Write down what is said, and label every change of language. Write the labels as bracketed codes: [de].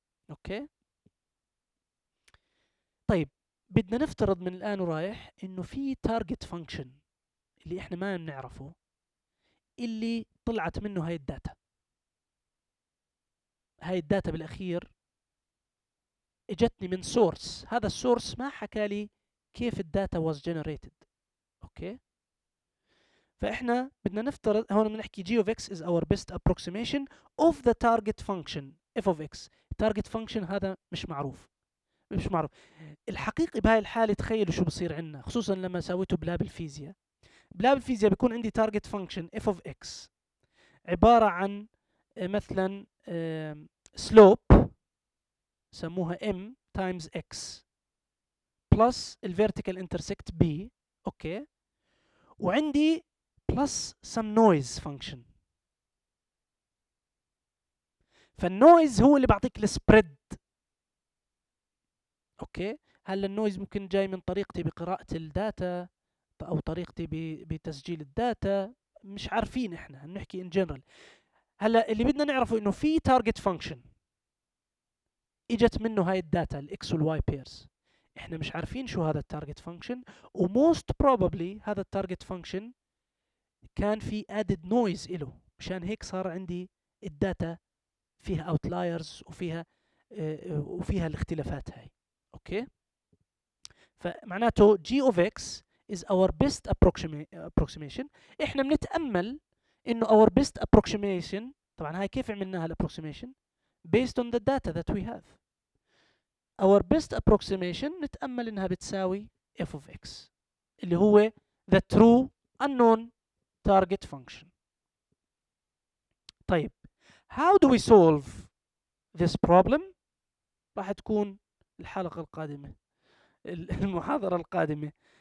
[ar] اوكي طيب بدنا نفترض من الان ورايح انه في تارجت فانكشن اللي احنا ما بنعرفه، اللي طلعت منه هاي الداتا. هاي الداتا بالاخير اجتني من سورس، هذا السورس ما حكى لي كيف الداتا [en] was generated. [ar] اوكي فاحنا بدنا نفترض هون بنحكي [en] g of x is our best approximation of the target function f of x. [ar] target function هذا مش معروف. الحقيقي بهاي الحاله تخيلوا شو بصير عندنا، خصوصا لما سويته بلاب الفيزياء. بلاب الفيزياء بيكون عندي [en] target function f of x [ar] عباره عن مثلا [en] slope سموها m times x plus الvertical intersect b. [ar] اوكي وعندي [en] plus some noise function. [ar] فالنويز هو اللي بعطيك السبريد. اوكي هلا النويز ممكن جاي من طريقتي بقراءة الداتا، أو طريقتي بتسجيل الداتا، مش عارفين، إحنا بنحكي [en] in general. [ar] هلا اللي بدنا نعرفه إنه في target function اجت منه هاي الداتا الاكس والواي بيرز، احنا مش عارفين شو هذا التارجت فانكشن، وموست بروبابلي هذا التارجت فانكشن كان في added noise له، مشان هيك صار عندي الداتا فيها outliers وفيها الاختلافات هاي. اوكي، فمعناته [en] g of x is our best approximation. [ar] احنا بنتامل انه [en] our best approximation، [ar] طبعا هاي كيف عملناها الابروكسيميشن؟ [en] based on the data that we have. our best approximation [ar] نتأمل إنها بتساوي [en] f of x [ar] اللي هو [en] the true unknown target function. [ar] طيب [en] how do we solve this problem؟ [ar] راح تكون الحلقة القادمة، المحاضرة القادمة.